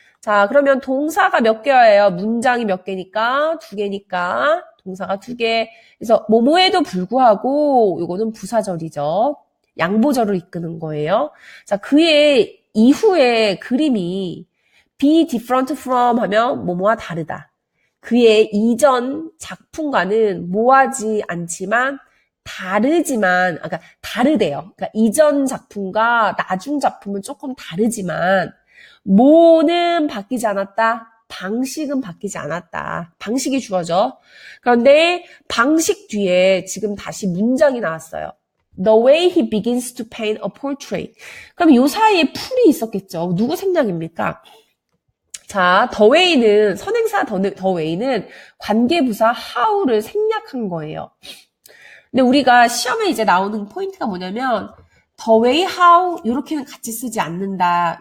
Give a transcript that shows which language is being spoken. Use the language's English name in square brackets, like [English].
[Korean] 자, 그러면 동사가 몇 개예요? 문장이 몇 개니까? 두 개니까 동사가 두 개. 그래서 뭐뭐에도 불구하고 이거는 부사절이죠. 양보절을 이끄는 거예요. 자, 그의 이후의 그림이 [English] be different from [Korean] 하면 뭐뭐와 다르다. 그의 이전 작품과는 뭐하지 않지만 다르지만, 그러니까 다르대요. 그러니까 이전 작품과 나중 작품은 조금 다르지만 뭐는 바뀌지 않았다. 방식은 바뀌지 않았다. 방식이 주어져. 그런데 방식 뒤에 지금 다시 문장이 나왔어요. [English] The way he begins to paint a portrait. [Korean] 그럼 이 사이에 풀이 있었겠죠. 누구 생략입니까? 자, [English] the way [Korean] 는 선행사 the way는 관계부사 how를 생략한 거예요. 근데 우리가 시험에 이제 나오는 포인트가 뭐냐면 [English] the way, how [Korean] 이렇게는 같이 쓰지 않는다.